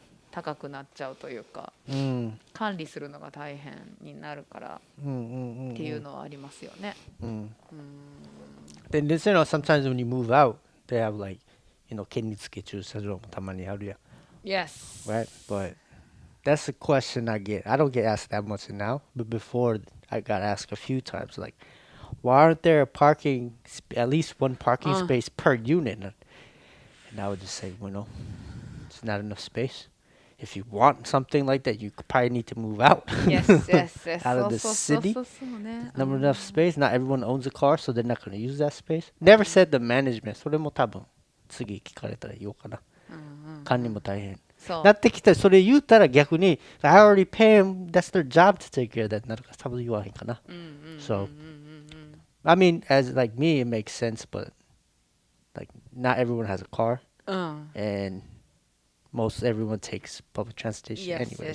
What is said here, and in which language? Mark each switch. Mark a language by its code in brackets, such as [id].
[ja] 高くなっちゃうというか、管理するのが大変になるからっていうのはありますよね。 [en] Then this, sometimes when you move out, they have like, [ja] 県立駐車場もたまにあるやん。 [en] Yes. Right, but that's a question I get. I don't get asked that much now, but before I got asked a few times, like, why aren't there at least one parking space per unit? And I would just say, well, no, it's not enough space. If you want something like that, you probably need to move out. Yes. Out of the city. Not enough space. Not everyone owns a car, so they're not going to use that space. Never said the management. [ja] それも多分次聞かれたら言おうかな。管理も大変。なってきたらそれ言うたら逆に [en] I already pay them. That's their job to take care of that. [ja] なるから多分言わへんかな。 [en] So, I mean, as like me, it makes sense, but like not everyone has a car, and most everyone takes public transportation anyway.